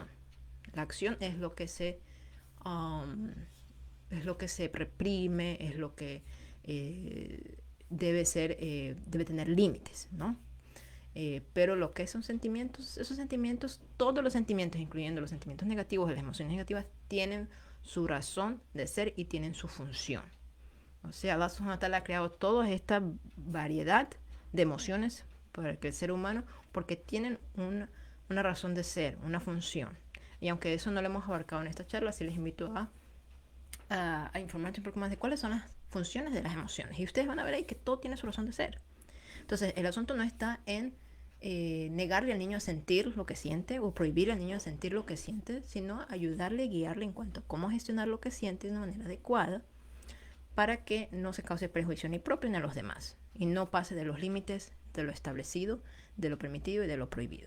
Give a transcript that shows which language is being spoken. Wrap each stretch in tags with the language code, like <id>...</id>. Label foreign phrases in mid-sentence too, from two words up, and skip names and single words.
<es>La acción um, es lo que se reprime, es lo que debe tener límites, ¿no? Pero lo que son sentimientos, esos sentimientos, todos los sentimientos, incluyendo los sentimientos negativos, las emociones negativas, tienen su razón de ser y tienen su función. O sea,</es> <ar>الله سبحانه وتعالى</ar> <es>ha creado toda esta variedad de emociones para el ser humano porque tienen una razón de ser, una función. Y aunque eso no lo hemos abarcado en esta charla, sí les invito a informarse un poco más de cuáles son las funciones de las emociones. Y ustedes van a ver ahí que todo tiene su razón de ser. Entonces, el asunto no está en negarle al niño a sentir lo que siente o prohibirle al niño a sentir lo que siente, sino ayudarle, guiarle en cuanto a cómo gestionar lo que siente de una manera adecuada para que no se cause prejuicio ni propio ni a los demás y no pase de los límites de lo establecido, de lo permitido y de lo prohibido.</es>